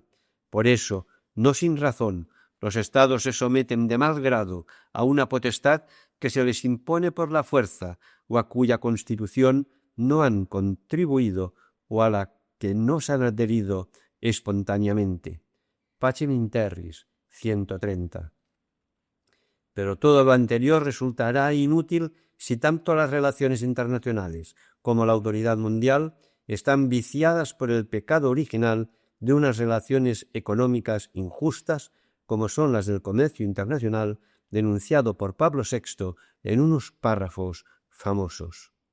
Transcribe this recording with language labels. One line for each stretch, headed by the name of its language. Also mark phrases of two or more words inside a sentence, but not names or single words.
Spanish: Por eso, no sin razón, los estados se someten de mal grado a una potestad que se les impone por la fuerza o a cuya constitución no han contribuido o a la que no se han adherido espontáneamente. Pacem in terris, 130. Pero todo lo anterior resultará inútil si tanto las relaciones internacionales como la autoridad mundial están viciadas por el pecado original de unas relaciones económicas injustas como son las del comercio internacional, denunciado por Pablo VI en unos párrafos famosos.